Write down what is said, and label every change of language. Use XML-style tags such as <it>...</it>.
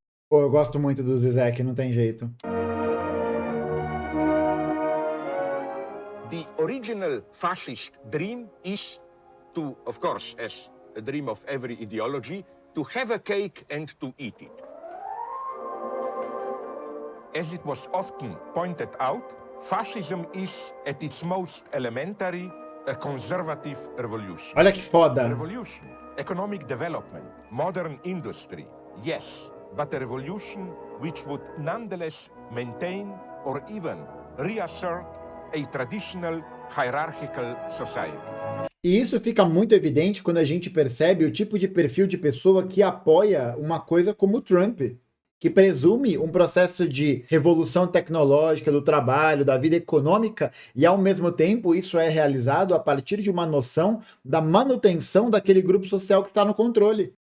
<pt>Pô, eu gosto muito do Zizek, não tem jeito.</pt> <en>The original fascist dream is to, of course, as a dream of every ideology, to have a cake and to eat it. As it was often pointed out, fascism is, at its most elementary, a conservative revolution.</en> <pt>Olha que foda.</pt> <en>Revolution, economic development, modern industry, yes, but a revolution which would nonetheless maintain or even reassert a traditional hierarchical society.</en> <pt>E isso fica muito evidente quando a gente percebe o tipo de perfil de pessoa que apoia uma coisa como o Trump, que presume um processo de revolução tecnológica do trabalho, da vida econômica, e ao mesmo tempo isso é realizado a partir de uma noção da manutenção daquele grupo social que está no controle.</pt>